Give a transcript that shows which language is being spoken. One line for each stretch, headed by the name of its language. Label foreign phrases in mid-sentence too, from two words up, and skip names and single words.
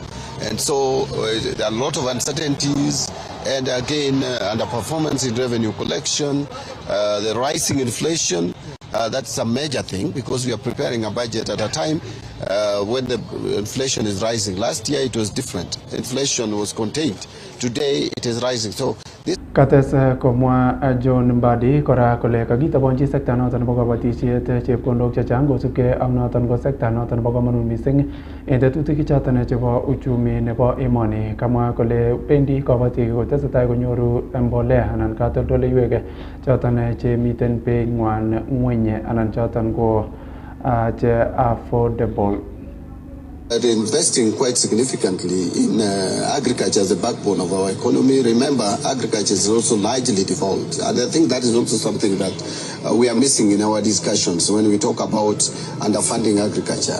English: And so there are a lot of uncertainties, and again, underperformance in revenue collection, the rising inflation. That's a major thing because we are preparing a budget at a time when the inflation is rising. Last year it was different. Inflation was contained. Today it is rising. So this
Kalenjin: Kates komwa John Mbadi kora kole kakitabonji sekta noton nebo kabatisiet chepkondok chechang kosubkei ak noton ko sekta noton nebo komonut mising en tetutik choton chebo uchumi nebo emoni. Kamwa kole bendi kabatik kotesetai konyoru mbolea anan katoldoleiwek choton chemiten being'wan ng'weny anan choton ko che affordable.
English: Investing quite significantly in agriculture as the backbone of our economy. Remember, agriculture is also largely devolved. And I think that is also something that we are missing in our discussions when we talk about underfunding agriculture.